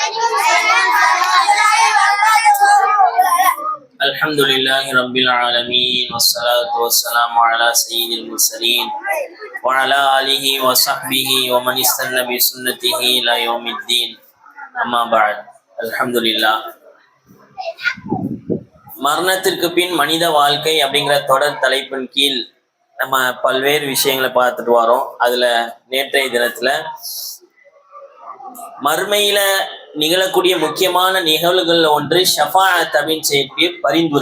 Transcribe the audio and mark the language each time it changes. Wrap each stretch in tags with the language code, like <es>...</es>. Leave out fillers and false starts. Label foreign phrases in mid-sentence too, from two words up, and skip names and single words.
<ar>الحمد لله رب العالمين والصلاة والسلام على سيد المرسلين وعلى آله وصحبه ومن استنى بسنته إلى يوم الدين. أما بعد. الحمد لله.</ar> <ta>மரணத்திற்கு பின் மனித வாழ்க்கை அப்படிங்கிற தொடர் தலைப்பின் கீழ் நம்ம பல்வேறு விஷயங்களை பார்த்துட்டு வரோம். அதுல நேற்றைய தினத்துல மறுமையில நிகழக்கூடிய முக்கியமான நிகழ்வுகள்ல ஒன்று ஷஃபாஅத் அப்படின்னு செய்யக்கூடிய பரிந்துரை.</ta>